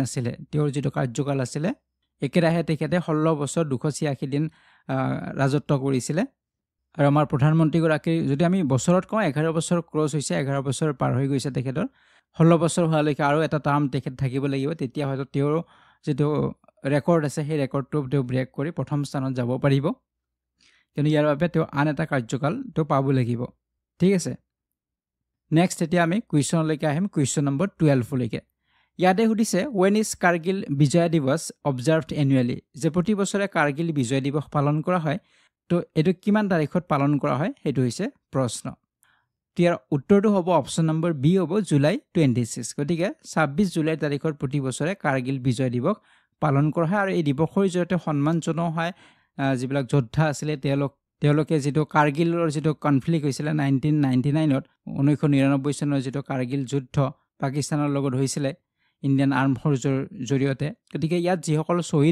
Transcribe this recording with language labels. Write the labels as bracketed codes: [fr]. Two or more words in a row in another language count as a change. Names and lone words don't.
[as] আছিল তেওঁৰ যেটো কাৰ্যকাল আছিল একেৰাহে তেখেতে 16 বছৰ 286 দিন ৰাজত্ব কৰিছিল আৰু আমাৰ প্ৰধানমন্ত্ৰী গৰাকী যদি আমি বছৰত কওঁ 11 বছৰ ক্ৰছ হৈছে 11 বছৰ পাৰ হৈ গৈছে তেখেতৰ 16 বছৰ হোৱালৈকে আৰু এটা টাৰ্ম তেখেত থাকিব লাগিব তেতিয়া হয়তো তেওঁৰ যেটো ৰেকৰ্ড আছে সেই ৰেকৰ্ডটো তেওঁ ব্ৰেক কৰি প্ৰথম স্থানত যাব পাৰিব কিন্তু ইয়াৰ বাবে তেওঁ আন এটা কাৰ্যকাল তেওঁ পাব লাগিব ঠিক আছে নেক্সট এতিয়া আমি কুৱেশ্যনলৈকে আহিম [en] question number [as] 12 লৈকে ইয়াতে সুধিছে [en] when is [as] কাৰ্গিল বিজয় দিৱস [en] observed annually [as] যে প্ৰতি বছৰে কাৰ্গিল বিজয় দিৱস পালন কৰা হয় তো এটো কিমান তাৰিখত পালন কৰা হয় হেতু হৈছে প্ৰশ্ন ইয়াৰ উত্তৰটো হ'ব [en] option number [as] বি হ'ব জুলাই 26 গতিকে 26 জুলাই তাৰিখৰ প্ৰতি বছৰে কাৰ্গিল বিজয় দিৱস পালন কৰা হয় আৰু এই দিৱসৰ জৰিয়তে সন্মান জনোৱা হয় যিবিলাক যোদ্ধা আছিল তেওঁলোকে যেটো কাৰ্গিলৰ যেটো কনফ্লিক্ট হৈছিল 1999ত 1999 চনৰ যেটো কাৰ্গিল যুদ্ধ পাকিস্তানৰ লগত হৈছিল [en] Indian arm forces [as] জৰিয়তে গতিকে ইয়াত যিসকল শহীদ